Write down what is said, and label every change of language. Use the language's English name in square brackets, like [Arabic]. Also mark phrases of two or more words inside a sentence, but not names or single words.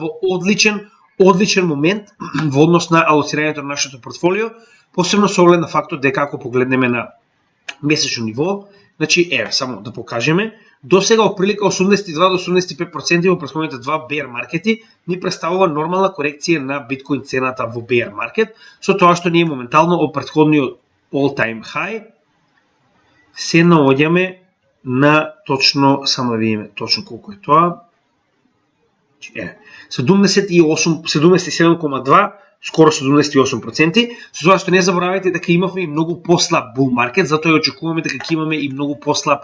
[Macedonian] во одличен момент во однос на алоцирањето на нашето портфолио, посебно со оглед на фактот дека ако погледнеме на месечно ниво, значи само да покажеме, до сега оприлика 82 до 85% во претходните два [English] bear markets [Macedonian] ни представува нормална корекција на биткоин цената во [English] bear market, [Macedonian] со тоа што ние моментално од претходниот [English] all-time high [Macedonian] се наоѓаме на точно, само да видиме точно колку е тоа, 77,2, скоро 78%, со тоа што не заборавајте дека имавме и многу послаб [English] bull market, [Macedonian] затоа ја очекуваме дека ќе имаме и многу послаб